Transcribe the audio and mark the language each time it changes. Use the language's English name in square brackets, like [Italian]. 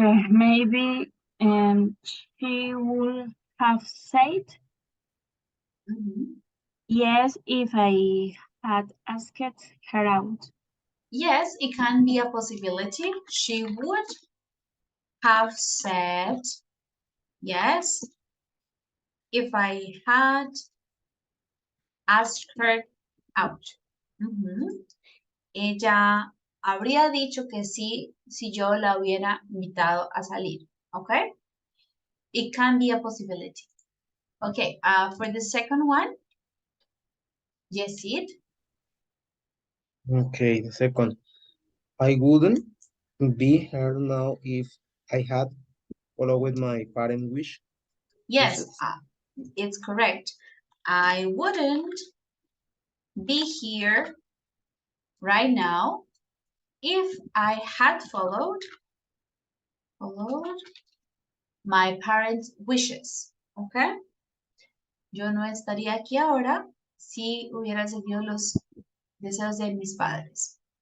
[English] Maybe she would have said yes if I had asked her out. Yes, it can be a possibility. She would have said yes if I had asked her out. [Spanish] Ella habría dicho que sí si yo la hubiera invitado a salir. [English] Okay? It can be a possibility. Okay, for the second one, Yesid. Okay, the second. I wouldn't be here now if I had followed my parent wish. Yes, Wishes. it's correct. I wouldn't be here right now if I had followed my parents' wishes. Okay? [Spanish] Yo no estaría aquí ahora si hubiera seguido los deseos de mis padres.